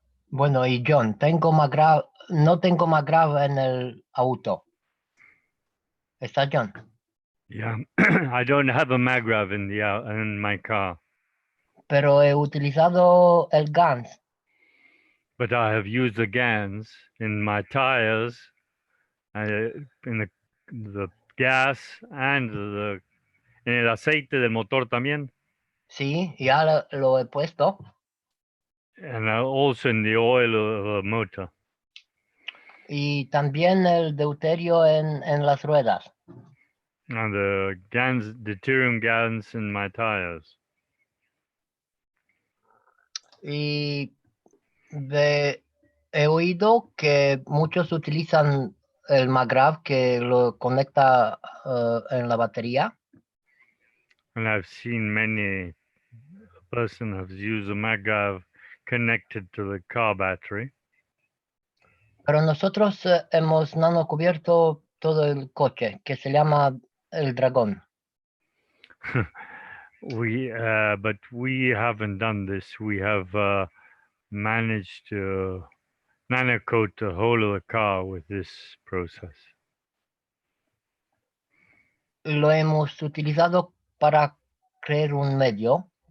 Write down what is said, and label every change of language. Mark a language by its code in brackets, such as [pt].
[es] bueno, y John, no tengo McGrath en el auto. ¿Está John? [en] Yeah, I don't have a magrav in my car, [es] Pero he utilizado el GANS. [en] but I have used the GANs in my tires, in the gas and [es] en el aceite del motor también, Sí, ya lo he puesto. [en] and also in the oil of the motor. [es] Y también el deuterio en las ruedas. [en] And the deuterium GANs in my tires. [es] Y he oído que muchos utilizan el McGrath que lo conecta en la batería. [en] And I've seen many person has used a magrav connected to the car battery. [es] Pero nosotros hemos nanocubierto todo el coche, que se llama el dragón. [en] But we haven't done this. We have managed to nanocoat the whole of the car with this process. [es] Lo hemos utilizado para crear un medio.